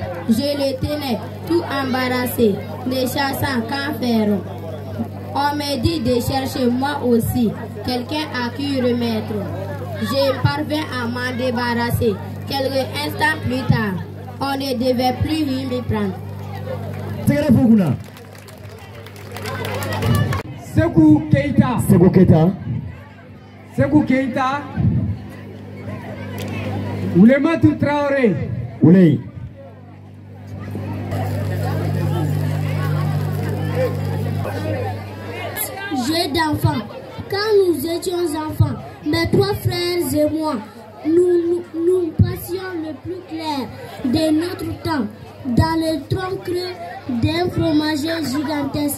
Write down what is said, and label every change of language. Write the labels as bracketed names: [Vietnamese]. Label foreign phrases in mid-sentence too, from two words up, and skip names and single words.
[French] Je le tenais tout embarrassé, ne sachant qu'en faire. On me dit de chercher moi aussi quelqu'un à qui remettre. Je parvins à m'en débarrasser. Quelques instants plus tard, on ne devait plus m'y prendre. Sekou Keita. Sekou Keita. Sekou Keita. Oulematou Traoré. Ouley. Jeu d'enfant. Quand nous étions enfants, mes 3 frères et moi, nous passions le plus clair de notre temps dans le tronc creux d'un fromager gigantesque.